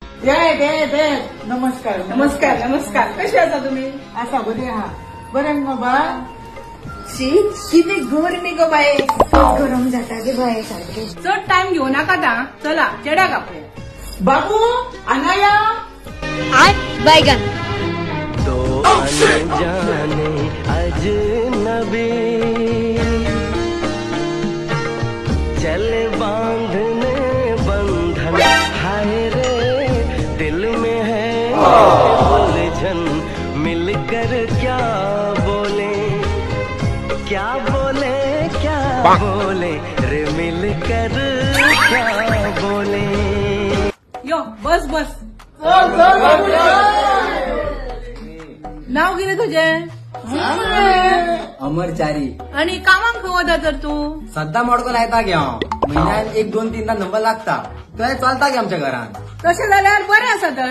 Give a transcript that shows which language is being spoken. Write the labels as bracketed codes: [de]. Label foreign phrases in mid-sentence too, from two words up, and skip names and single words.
[kok] दे नमस्कार नमस्कार नमस्कार. कशी आसा तुम्ही? असा बरी आहा बरें मगो बा शी किती गरमी गो बाये. गरम जाता गे बाय सारखे. चड टाइम घेऊ नका ता. चला चेड्याक आपले. बाबू अनाया बैगन [hi] दो अनजाने अजनबी चले बांधने बंधन हाय रे दिल में है उलझन मिलकर क्या बोले क्या बोले रे मिलकर क्या बोले. [kok] यो बस बस. नाव कितें तुझें? अमरचारी. आणि कामाक खंय वता तर तू? सद्दा मोडको लायता गे हांव. म्हयन्यान 1-2-3 नंबर लागता. तो चलता गे आमच्या घरान. तशें जाल्यार बरें आसा तर.